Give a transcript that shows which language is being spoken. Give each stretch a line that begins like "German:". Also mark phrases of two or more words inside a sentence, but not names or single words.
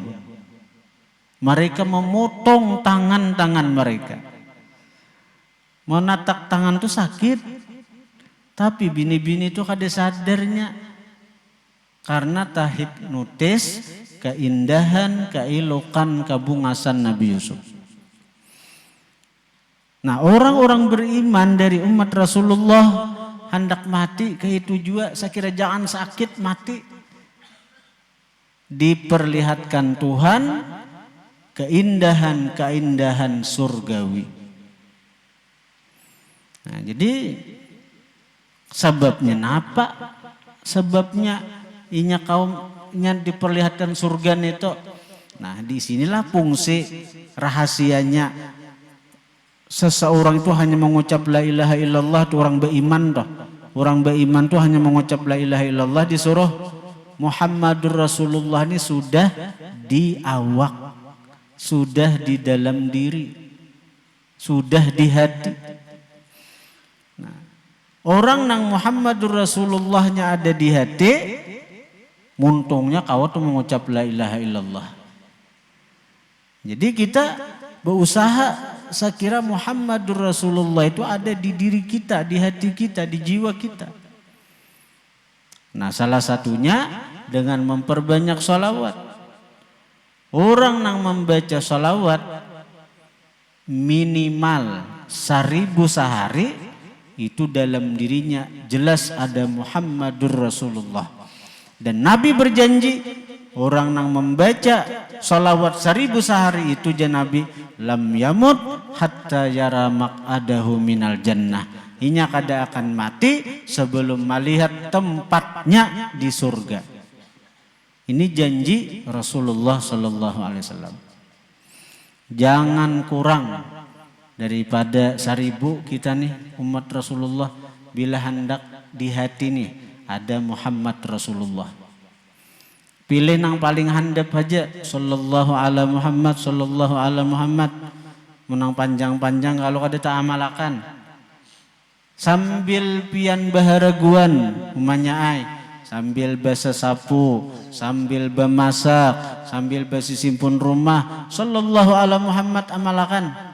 Banjar: Mereka memotong tangan-tangan mereka. Menatak tangan tuh sakit. Tapi bini-bini itu kada sadarnya. Karena tahipnotis keindahan, keilokan, kabungasan Nabi Yusuf. Nah orang-orang beriman dari umat Rasulullah hendak mati ke itu juga, saya kira jangan sakit mati. Diperlihatkan Tuhan keindahan-keindahan surgawi. Nah jadi sebabnya apa? Sebabnya inya kaumnya diperlihatkan surga itu. Nah disinilah fungsi rahasianya. Seseorang itu hanya mengucap
Arabic: لا إله إلا الله
Banjar: itu orang beriman toh. Orang beriman itu hanya mengucap
Arabic: لا إله إلا الله,
Banjar: disuruh
Arabic: محمد رسول الله
Banjar: ini sudah di awak, sudah di dalam diri, sudah di hati. Nah, orang nang
Arabic: محمد رسول الله
Banjar: ada di hati, muntungnya kau tuh mengucap
Arabic: لا إله إلا الله.
Banjar: Jadi kita berusaha, saya kira
Arabic: محمد رسول الله
Banjar: itu ada di diri kita, di hati kita, di jiwa kita. Nah salah satunya dengan memperbanyak sholawat. Orang yang membaca sholawat minimal 1000 sehari, itu dalam dirinya jelas ada
Arabic: محمد رسول الله.
Banjar: Dan Nabi berjanji orang yang membaca sholawat 1000 sehari itu Nabi
Arabic: لم يمت حتى يرى مقعده من الجنة.
Banjar: Inya kada akan mati sebelum melihat tempatnya di surga. Ini janji Rasulullah
Arabic: صلى الله عليه وسلم.
Banjar: Jangan kurang daripada 1000 kita nih umat Rasulullah bila hendak di hati nih ada
Arabic: محمد رسول الله.
Banjar: Pilih yang paling handap aja,
Arabic: صلى الله على محمد, صلى الله على محمد.
Banjar: Menang panjang-panjang kalau kada tak amalakan. Sambil pian baharaguan umanya ai, sambil basa sapu, sambil bemasak, sambil basi simpun rumah,
Arabic: صلى الله على محمد
Banjar: amalakan.